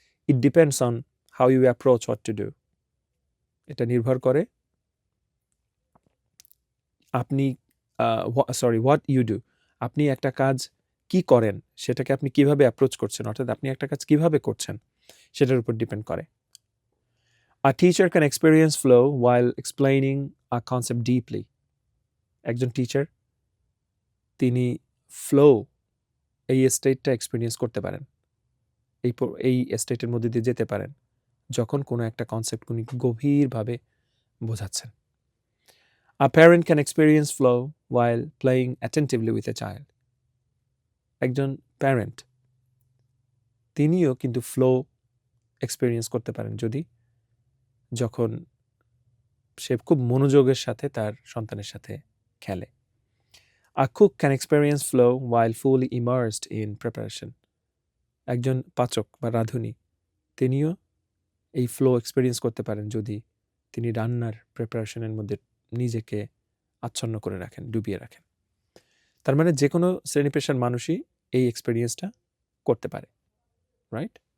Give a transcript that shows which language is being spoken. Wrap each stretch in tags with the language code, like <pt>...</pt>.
<en>It depends on how you approach what to do.</en> <bn>এটা নির্ভর করে আপনি</bn> <en>what you do,</en> <bn>আপনি একটা কাজ কি করেন, সেটাকে আপনি কিভাবে অ্যাপ্রোচ করছেন, অর্থাৎ আপনি একটা কাজ কিভাবে করছেন সেটার উপর ডিপেন্ড করে।</bn> <en>A teacher can experience flow while explaining a concept deeply.</en> <bn>একজন টিচার তিনি ফ্লো এই স্টেটটা এক্সপিরিয়েন্স করতে পারেন, এই স্টেটের মধ্যে দিয়ে যেতে পারেন যখন কোনো একটা কনসেপ্ট উনি গভীরভাবে বোঝাচ্ছেন।</bn> <en>A parent can experience flow while playing attentively with a child.</en> <bn>একজন প্যারেন্ট তিনিও কিন্তু ফ্লো এক্সপিরিয়েন্স করতে পারেন যখন সে খুব মনোযোগের সাথে তার সন্তানের সাথে খেলে।</bn> <en>A cook can experience flow while fully immersed in preparation.</en> <bn>একজন পাচক বা রাঁধুনি তিনিও এই ফ্লো এক্সপিরিয়েন্স করতে পারেন যদি তিনি রান্নার প্রিপারেশনের মধ্যে নিজেকে আচ্ছন্ন করে রাখেন, ডুবিয়ে রাখেন। তার মানে যে কোনো শ্রেণী পেশার মানুষই এই এক্সপিরিয়েন্সটা করতে পারে, রাইট?</bn>